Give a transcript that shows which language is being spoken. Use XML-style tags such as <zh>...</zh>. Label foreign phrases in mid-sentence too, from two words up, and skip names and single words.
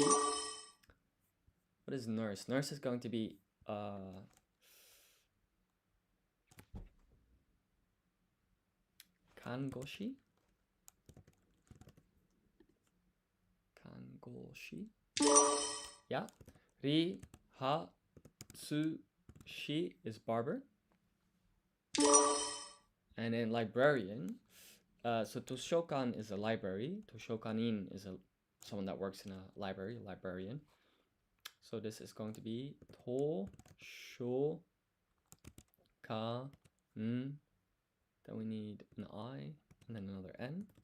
<en>What is nurse? Nurse is going to be kangoshi. Yeah.</en> <ja>り、は、つ、し</ja> <en>is barber. And then librarian. So toshokan is a library. Toshokanin is someone that works in a library, librarian. So this is going to be toshokan. Then we need an I and then another N.</en>